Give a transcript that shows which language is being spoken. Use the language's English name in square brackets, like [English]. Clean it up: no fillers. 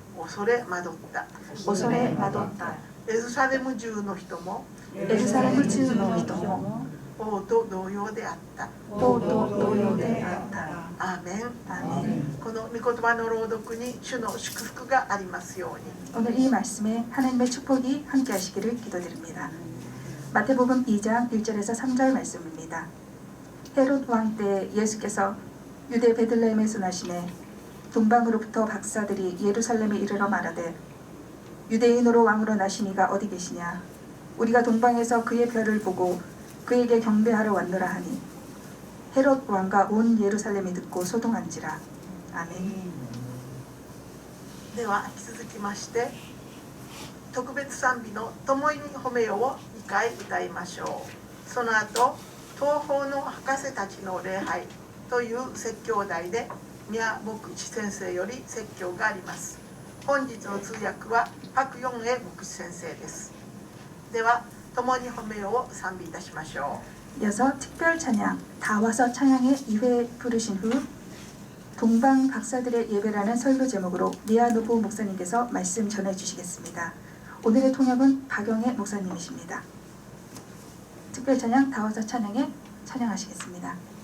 [Japanese] 恐れ惑った。恐れ惑った。エルサレム中の人もエルサレム中の人も王と同様であった。王と同様であった。アーメン。アーメン。この御言葉の朗読に主の祝福がありますように。 [Korean] 오늘 이 말씀에 하나님의 축복이 함께 하시기를 기도드립니다. 마태복음 2장 1절에서 3절 말씀입니다. 헤롯 왕 때 예수께서 유대 베들레헴에서 나시매 동방으로부터 박사들이 예루살렘에 이르러 말하되 유대인으로 왕으로 나시니가 어디 계시냐. 우리가 동방에서 그의 별을 보고 그에게 경배하러 왔노라 하니 헤롯 왕과 온 예루살렘이 듣고 소동한지라. 아멘. [Japanese] では引き続きまして特別賛美の共に褒めよを2回歌いましょう。その後東方の博士たちの礼拝という説教題で宮牧師先生より説教があります。本日の通訳は白四英牧師先生です。では共に褒めよを賛美いたしましょう。 [Korean] 이어서 특별 찬양 다 와서 찬양의 2회 부르신 후 동방 박사들의 예배라는 설교 제목으로 미아누보 목사님께서 말씀 전해 주시겠습니다. 오늘의 통역은 박영애 목사님이십니다. 특별 찬양 다 와서 찬양에 찬양하시겠습니다.